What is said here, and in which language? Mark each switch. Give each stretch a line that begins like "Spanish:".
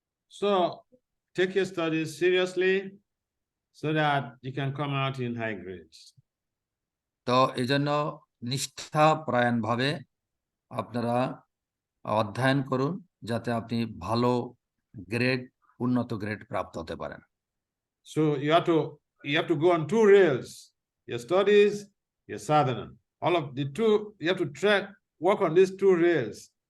English: So take your studies seriously so that you can come out in high grades.
Bangla: তো এই জন্য নিষ্ঠাপরায়ণ ভাবে আপনারা অধ্যয়ন করুন যাতে আপনি ভালো গ্রেড, উন্নত গ্রেড প্রাপ্ত হতে পারেন।
English: So you have to go on two rails: your studies, your sadhana. All of the two, you have to work on these two rails.